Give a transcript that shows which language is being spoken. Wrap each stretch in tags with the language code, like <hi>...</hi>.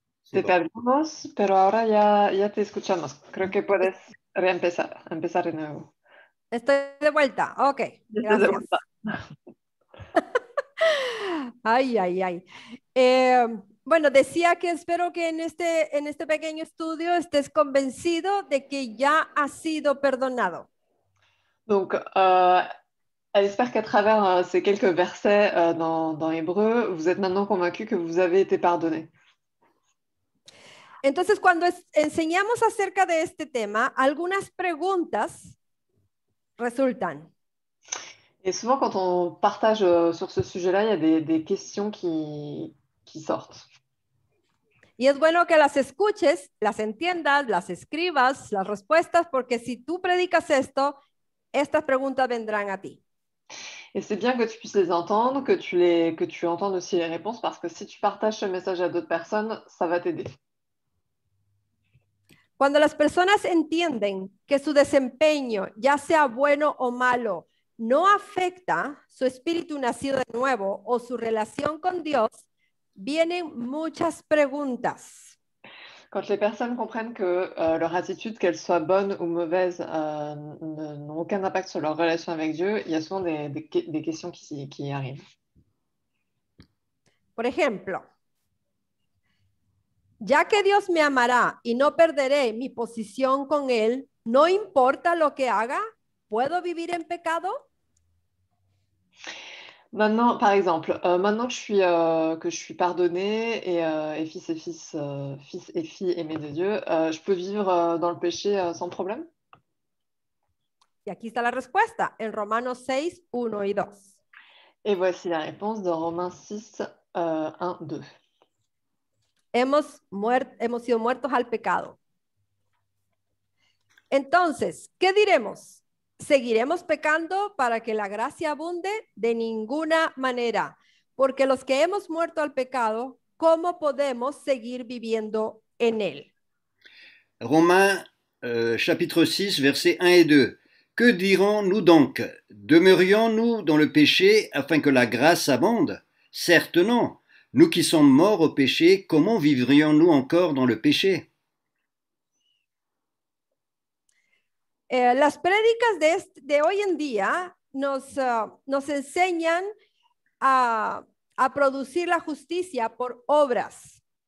<es>Te perdimos, pero ahora ya te escuchamos. Creo que puedes empezar de nuevo. Estoy de vuelta. Ok, Estás de gracias. vuelta. Ay, ay, ay. Bueno, decía que espero que en este pequeño estudio estés convencido de que ya has sido perdonado.</es> <fr>Donc, elle espère qu'à travers ces quelques versets dans Hébreu, vous êtes maintenant convaincu que vous avez été pardonné.</fr> <es>Entonces, cuando enseñamos acerca de este tema, algunas preguntas resultan.</es> <fr>Et souvent, quand on partage sur ce sujet-là, il y a des questions qui sortent.</fr> <es>Y es bueno que las escuches, las entiendas, las escribas, las respuestas, porque si tú predicas esto, estas preguntas vendrán a ti.</es> <fr>Et c'est bien que tu puisses les entendre, que tu entendes aussi les réponses, parce que si tu partages ce message à d'autres personnes, ça va t'aider.</fr> <es>Cuando las personas entienden que su desempeño, ya sea bueno o malo, no afecta su espíritu nacido de nuevo o su relación con Dios, vienen muchas preguntas.</es> <fr>Quand les personnes comprennent que leur attitude, qu'elle soit bonne ou mauvaise, n'ont aucun impact sur leur relation avec Dieu, il y a souvent des questions qui arrivent.</fr> <es>Por ejemplo, ya que Dios me amará y no perderé mi posición con Él, no importa lo que haga, ¿puedo vivir en pecado?</es> <fr>Maintenant, par exemple, maintenant que je suis pardonnée et fils et filles aimés de Dieu, je peux vivre dans le péché sans problème?</fr> <es>Y aquí está la respuesta en Romanos 6, 1 y 2.</es> <fr>Et voici la réponse dans Romains 6, 1, 2.</fr> <es>Hemos sido muertos al pecado. Entonces, ¿qué diremos? ¿Seguiremos pecando para que la gracia abunde? De ninguna manera, porque los que hemos muerto al pecado, ¿cómo podemos seguir viviendo en él?</es> <fr>Romains chapitre 6, versets 1 et 2. Que dirons-nous donc? Demeurions-nous dans le péché afin que la grâce abonde? Certes non. Nous qui sommes morts au péché, comment vivrions-nous encore dans le péché?</fr> <es>Las prédicas de hoy en día nos enseñan a producir la justicia por obras.</es>